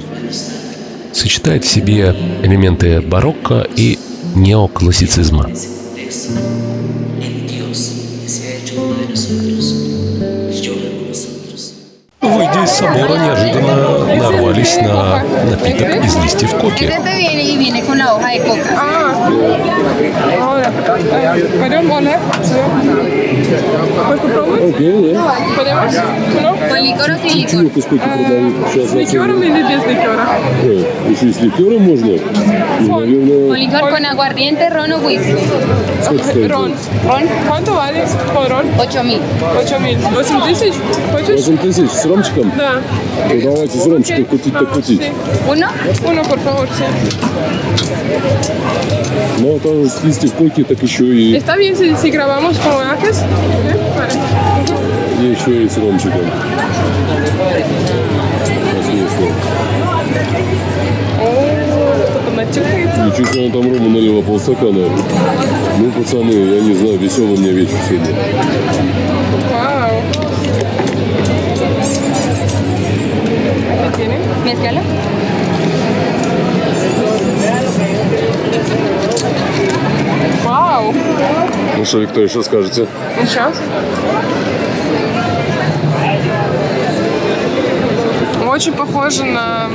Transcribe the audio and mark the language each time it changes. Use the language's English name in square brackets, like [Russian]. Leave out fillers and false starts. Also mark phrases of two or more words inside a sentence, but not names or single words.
[Russian] Сочетает в себе элементы барокко и неоклассицизма. Выйдя из собора, неожиданно нарвались на напиток из листьев коки. [Spanish] ¿Pudieron oler? ¿Puedes probarlo? ¿Podemos? ¿No? ¿Con licor o sin licor? [Russian] ¿С ликером или без ликера? Еще и с ликером можно? Наверное, [Spanish] Con licor, con aguardiente, ron o whisky. Рон. ¿Cuánto vale con ron? 8.000. [Russian] 8.000. 8 тысяч? Хочешь? 8 тысяч с ромчиком? Да. Ну, давайте с ромчиком кутить, так кутить. [Spanish] ¿Uno? Uno, por favor, sí. [Russian] Ну, там же с листьев коки, так еще и [Spanish] ¿Está bien si grabamos como antes? Vale. [Russian] еще и с ромчиком. Отлично. О, что-то начинается. Ничего себе, он там рому налила полстакана. Ну, пацаны, я не знаю, веселый у меня вечер сегодня. Вау. [Spanish] ¿Qué tiene? Mezcala. [Russian] Вау. Ну что, Виктория, что скажете? Ну, сейчас. Очень похоже на...